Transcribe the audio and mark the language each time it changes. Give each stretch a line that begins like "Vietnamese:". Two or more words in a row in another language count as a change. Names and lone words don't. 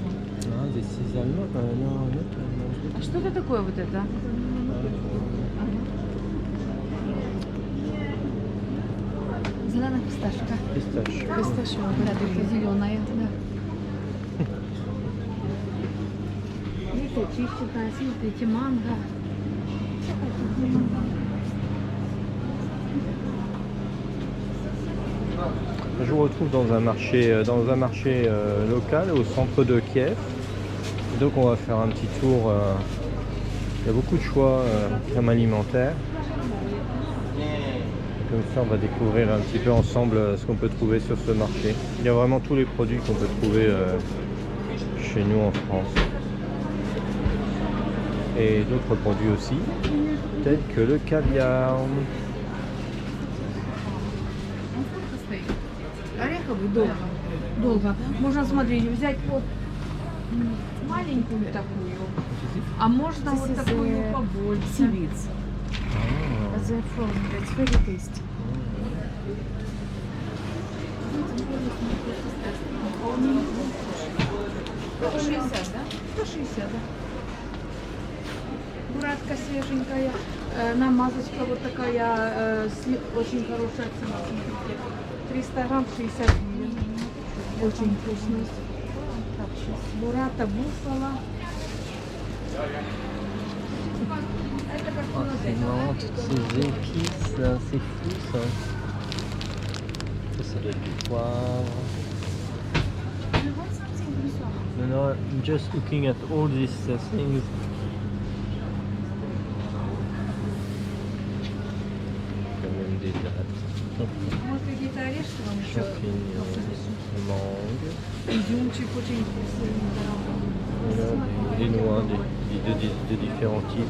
English: This is no.
Russian: А что это такое вот это? Зеленая фисташка. Фисташка, да, такая зеленая, да. Видите, чищенная, смотрите, манго.
French: Je vous retrouve dans un marché local au centre de Kiev. Et donc on va faire un petit tour. Il y a beaucoup de choix crème alimentaire. Comme ça on va découvrir un petit peu ensemble ce qu'on peut trouver sur ce marché. Il y a vraiment tous les produits qu'on peut trouver chez nous en France. Et d'autres produits aussi, tels que le caviar.
Russian: Ореховый долго. Можно, смотреть, взять вот маленькую такую, а можно вот такую побольше.
English: Seaweeds. They're frozen, it's very tasty.
Russian: Да? 160, да? Буратка свеженькая, намазочка вот такая, очень хорошая цена, смотрите. 300 грамм 60 гривен. Очень вкусно. Бурата буффало.
French: Ah, c'est marrant, toutes ces épices là, c'est fou ça. Ça doit être du poivre.
English: No, I'm just looking at all these things.
French: Quand même des dates.
Russian: Может, какие-то орешки вам еще?
French: Champignons, mangue.
Russian: Изюмчик очень вкусный.
French: Voilà, des noix de différents types.